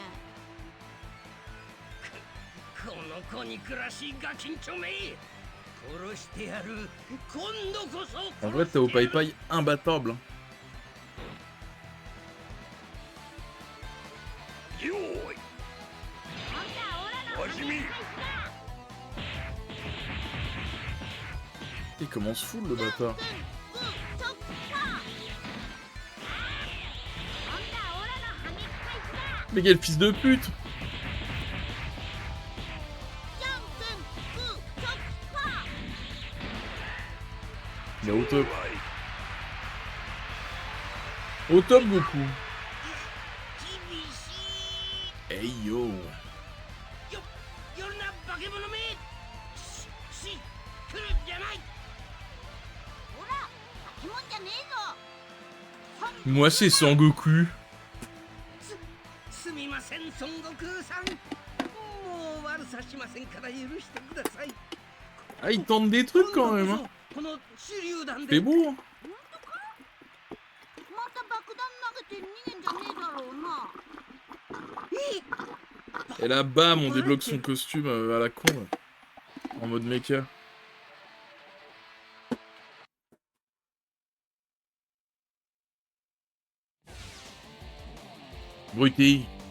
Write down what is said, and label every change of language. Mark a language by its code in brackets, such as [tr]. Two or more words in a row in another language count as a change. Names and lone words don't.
[ja] クこの子憎らしいガキンチョめ殺してやる今度こそ [fr] En vrai, Tao Pai Pai imbattable. Hein. [ja] よーい始め [fr] Il commence full le bâtard. Mais quel fils de pute! Il est au top. Au top Goku. Hey yo. [ja] 夜な化け物め来るじゃない [fr] Moi c'est Sangoku. [ja] すみません孫悟空さんもう悪さしませんから許してください [fr] Ah, il tente des trucs quand même. Hein. [ja] この手榴弾 [fr] C'est [ja] で [fr] beau. Hein. [ja] また爆弾投げて逃げんじゃねえだろうな。 [fr] Et là, bam, on débloque son costume à la con. Là. En mode mecha. Bruté.